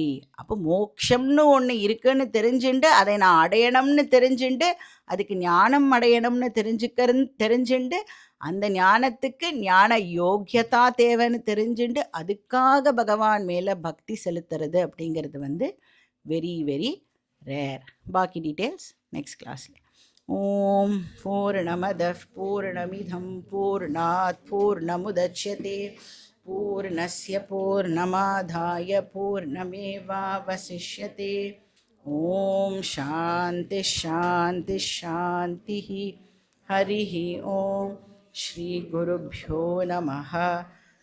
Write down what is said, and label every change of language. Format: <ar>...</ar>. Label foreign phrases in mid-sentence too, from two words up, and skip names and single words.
<ta>அப்போ மோட்சம்னு ஒன்று இருக்குன்னு தெரிஞ்சுண்டு அதை நான் அடையணும்னு தெரிஞ்சுண்டு அதுக்கு ஞானம் அடையணும்னு தெரிஞ்சுண்டு அந்த ஞானத்துக்கு ஞான யோக்கியதா தேவைன்னு தெரிஞ்சுண்டு அதுக்காக பகவான் மேலே பக்தி செலுத்துறது அப்படிங்கிறது</ta> <en>very very rare.</en> <sa>பாக்கி</sa> <en>details next class.</en> <sa>ओम् पूर्णमदः पूर्णमिदं पूर्णात् पूर्णमुदच्यते पूर्णस्य पूर्णमादाय पूर्णमेवावशिष्यते. ओम् शान्ति शान्ति शान्ति. हरिः ओम. श्री गुरुभ्यो नमः.</sa>